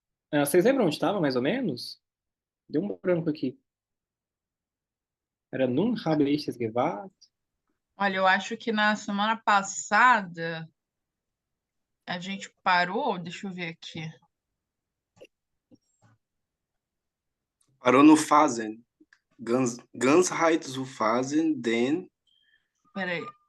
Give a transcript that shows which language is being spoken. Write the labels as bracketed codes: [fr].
[pt] Vocês lembram onde estava, mais ou menos? Deu um branco aqui. [de] Era Nun habe ich es gewagt? [pt] Olha, eu acho que na semana passada a gente parou, deixa eu ver aqui. Parou no [de] Phasen. Ganzheit zu Phasen, den... [pt] Peraí.